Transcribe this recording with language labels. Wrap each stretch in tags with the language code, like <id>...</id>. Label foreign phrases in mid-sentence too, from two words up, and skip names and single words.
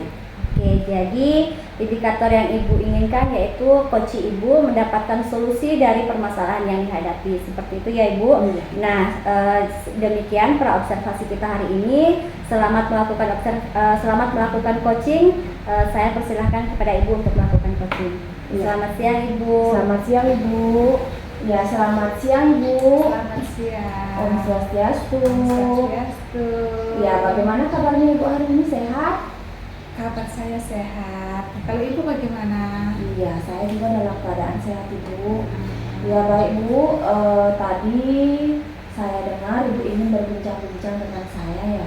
<id>Oke, jadi indikator yang Ibu inginkan yaitu coach Ibu mendapatkan solusi dari permasalahan yang dihadapi. Seperti itu ya Ibu. Nah, demikian pra observasi kita hari ini. Selamat melakukan coaching. Saya persilahkan kepada Ibu untuk melakukan coaching. Selamat siang Ibu. Selamat siang Ibu. Ya, selamat siang Ibu. Selamat siang.</id> <ban>Om Swastiastu. Swastiastu.</ban> <id>Ya, bagaimana kabarnya Ibu hari ini, sehat? Kabar saya sehat. Kalau Ibu bagaimana? Iya, saya juga dalam keadaan sehat Ibu. Ya baik Bu, tadi saya dengar Ibu ingin berbincang-bincang dengan saya ya.</id>